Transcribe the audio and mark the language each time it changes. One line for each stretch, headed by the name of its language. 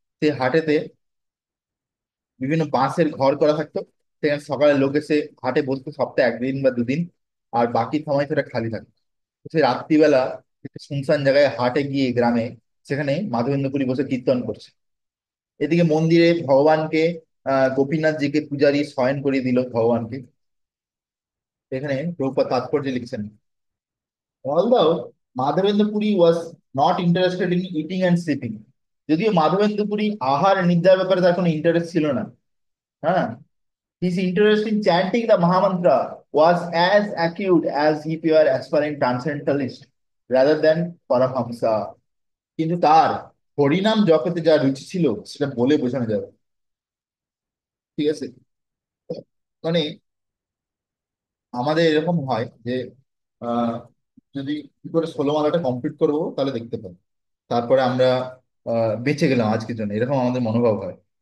Bangla: সেই হাটেতে বিভিন্ন বাঁশের ঘর করা থাকতো, সেখানে সকালে লোক এসে হাটে বসতো সপ্তাহে একদিন বা দুদিন, আর বাকি সময় সেটা খালি থাকতো। তো সেই রাত্রিবেলা একটা শুনশান জায়গায় হাটে গিয়ে গ্রামে, সেখানে মাধবেন্দ্র পুরী বসে কীর্তন করছে। এদিকে মন্দিরে ভগবানকে গোপীনাথজিকে পূজারী শয়ন করিয়ে দিল ভগবানকে। এখানে প্রভুপাদ তাৎপর্য লিখছেন,
English: although Madhavendra Puri was not interested in eating and sleeping,
Bangla: যদিও মাধবেন্দ্র পুরী আহার নিদ্রার ব্যাপারে তার কোনো ইন্টারেস্ট ছিল না, হ্যাঁ,
English: his interest in chanting the Mahamantra was as acute as if he were aspiring transcendentalist rather than Paramahamsa.
Bangla: কিন্তু তার হরিনাম জপতে যা রুচি ছিল সেটা বলে বোঝানো যাবে না। ঠিক আছে? মানে আমাদের এরকম হয় যে আহ, যদি কি করে 16 মালাটা কমপ্লিট করবো তাহলে দেখতে পাবো, তারপরে আমরা বেঁচে গেলাম আজকের জন্য, এরকম আমাদের মনোভাব হয়।